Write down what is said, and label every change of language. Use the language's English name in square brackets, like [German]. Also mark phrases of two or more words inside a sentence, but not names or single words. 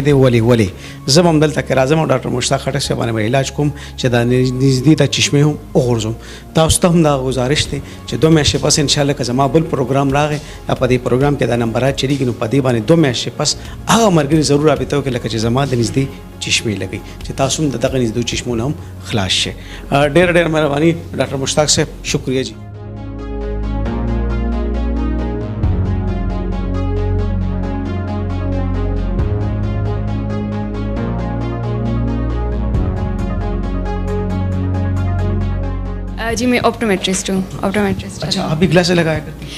[Pashto] دی ولی زه هم دلته کې راځم او ډاکټر مشتاق خټک صاحب باندې علاج کوم چې دا نږدې ته چشمه هم وغورځم تاسو ته هم دا گزارش دی چې 2 میاشتې پس [Arabic] ان شاء الله [Pashto] که زما بل پروګرام راغی په دې پروګرام کې دا نمبرات چریږي نو په دې باندې 2 میاشتې پس هغه مرګري ضرور رابطه وکړي لکه چې زما د نږدې چشمه لګي چې تاسو هم دغه نږدې چشمونه هم خلاص شي ډېر مهرباني ډاکټر مشتاق صاحب [Urdu] شکریہ جی جی میں آپٹومیٹرسٹ ہوں اچھا آپ بھی گلاسز لگایا کرتی ہیں